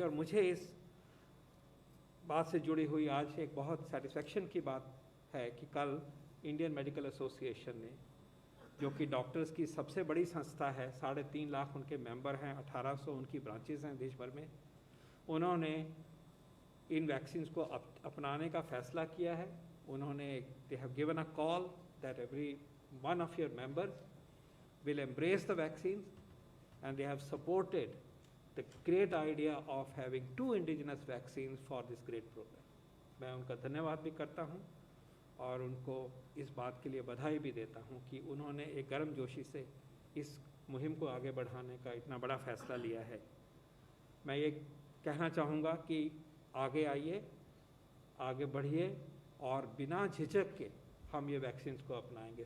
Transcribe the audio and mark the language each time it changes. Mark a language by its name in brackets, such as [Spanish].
[Hindi] और मुझे इस बात से जुड़ी हुई आज एक बहुत सेटिस्फेक्शन की बात है कि कल इंडियन मेडिकल एसोसिएशन ने, जो कि डॉक्टर्स की सबसे बड़ी संस्था है, 3.5 लाख उनके मेंबर हैं, 1800 उनकी ब्रांचेस हैं देश भर में, उन्होंने इन वैक्सीन को अपनाने का फैसला किया है। [English] उन्होंने they have given a call that every one of your members will embrace the vaccines, and they have supported the great idea of having 2 indigenous vaccines for this great program. [Hindi] मैं उनका धन्यवाद भी करता हूँ और उनको इस बात के लिए बधाई भी देता हूँ कि उन्होंने एक गर्मजोशी से इस मुहिम को आगे बढ़ाने का इतना बड़ा फैसला लिया है। मैं ये कहना चाहूँगा कि आगे आइए, आगे बढ़िए, और बिना झिझक के हम ये वैक्सीन को अपनाएंगे।